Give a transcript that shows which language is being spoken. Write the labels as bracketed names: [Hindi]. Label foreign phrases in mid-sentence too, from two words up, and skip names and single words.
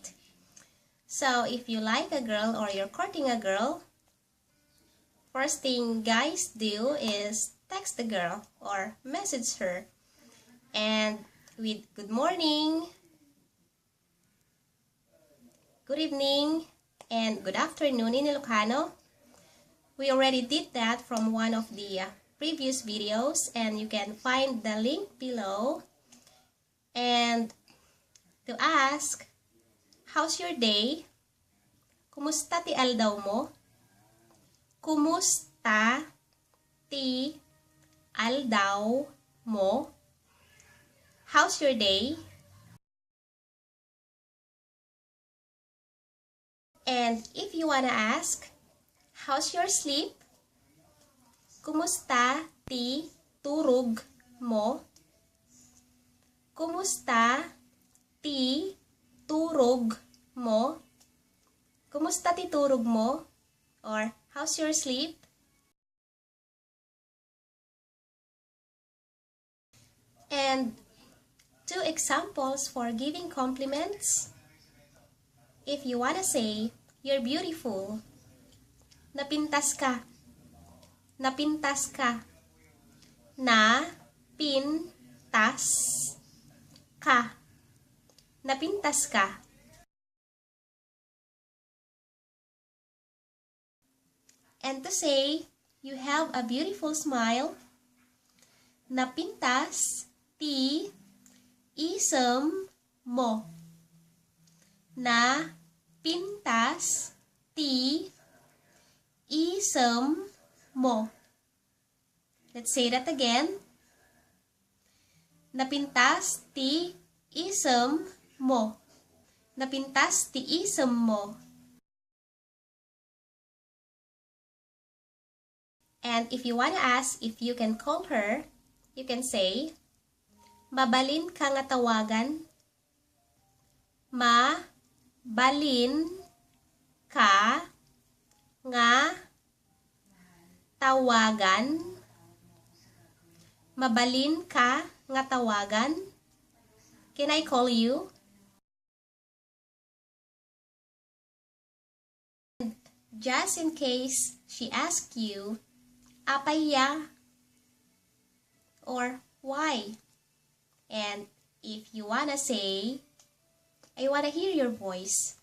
[English] So if you like a girl or you're courting a girl, first thing guys do is text the girl or message her, and with good morning, good evening, and good afternoon in Ilocano. We already did that from one of the previous videos, and you can find the link below. And to ask, how's your day? [Iloko] Kumusta ti aldaw mo? Kumusta ti aldaw mo? [English] How's your day? And if you wanna ask, how's your sleep? [Iloko] Kumusta ti turog mo? Kumusta ti turog mo? Kumusta ti turog mo? [English] Or, how's your sleep? And two examples for giving compliments. If you wanna say, you're beautiful. [Iloko] Napintas ka. Napintas ka. Na-pin-tas ka. Napintas ka. [English] And to say, you have a beautiful smile. [Iloko] Napintas ti isem mo. Napintas ti isem mo. [English] Let's say that again. [Iloko] Napintas ti isem mo. Napintas ti isem mo. [English] And if you want to ask if you can call her, you can say, [Iloko] mabalin ka nga tawagan. Mabalin ka nga tawagan. Mabalin ka nga tawagan. [English] Can I call you? And just in case she asks you, apaya or why? And if you wanna say, I wanna hear your voice.